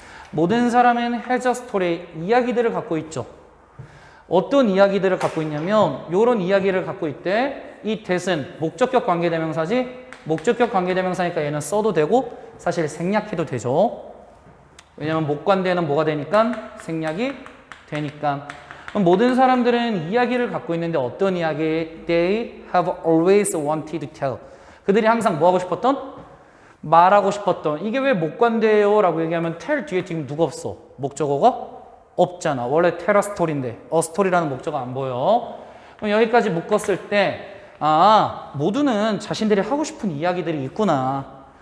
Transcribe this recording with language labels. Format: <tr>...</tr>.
<ko>모든 사람은</ko> <en>has a story,</en> <ko>이야기들을 갖고 있죠. 어떤 이야기들을 갖고 있냐면 이런 이야기를 갖고 있대. 이 that은 목적격 관계대명사지. 목적격 관계대명사니까 얘는 써도 되고 사실 생략해도 되죠. 왜냐면 목관대는 뭐가 되니까? 생략이 되니까. 그럼 모든 사람들은 이야기를 갖고 있는데 어떤 이야기?</ko> <en>They have always wanted to tell.</en> <ko>그들이 항상 뭐 하고 싶었던? 말하고 싶었던. 이게 왜 목관대예요? 라고 얘기하면 tell 뒤에 지금 누가 없어? 목적어가 없잖아. 원래</ko> <en>tell a story</en> <ko>인데 a story라는 목적어 안 보여. 그럼 여기까지 묶었을 때 모두는 자신들이 하고 싶은 이야기들이 있구나.</ko>